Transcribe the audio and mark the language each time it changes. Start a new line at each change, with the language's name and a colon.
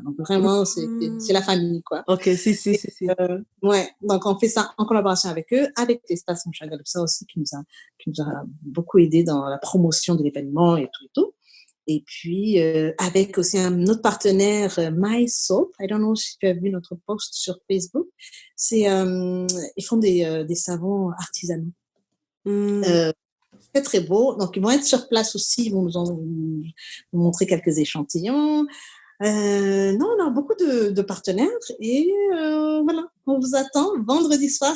French: Donc vraiment, c'est la Mm-hmm. famille, quoi. OK, si. Ouais, donc on fait ça en collaboration avec eux, avec l'espace Mouchagaloussa aussi, qui nous a beaucoup aidé dans la promotion de l'événement et tout et tout. Et puis, avec aussi un autre partenaire, MySoap.
English: I don't know
French: si tu as vu notre post sur Facebook. Ils font des savons artisanaux. Mm. Euh, Très, très beau. Donc, ils vont être sur place aussi. Ils vont nous montrer quelques échantillons. Non, on a beaucoup de partenaires et voilà, on vous attend vendredi soir.